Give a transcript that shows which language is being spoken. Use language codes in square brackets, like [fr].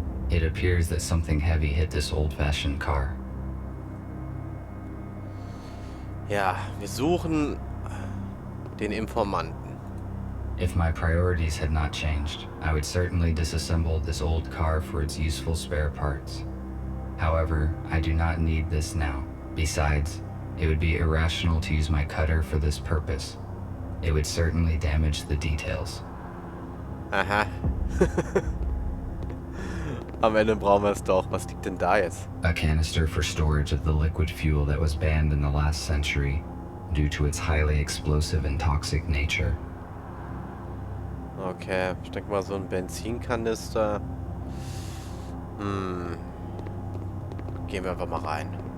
[en] It appears that something heavy hit this old-fashioned car. [de] Ja, wir suchen den Informanten. [en] If my priorities had not changed, I would certainly disassemble this old car for its useful spare parts. However, I do not need this now. Besides, it would be irrational to use my cutter for this purpose. It would certainly damage the details. Aha. [de] Am Ende brauchen wir es doch. Was liegt denn da jetzt? [en] A canister for storage of the liquid fuel that was banned in the last century due to its highly explosive and toxic nature. [de] Okay, ich denke mal so ein Benzinkanister. Gehen wir einfach mal rein.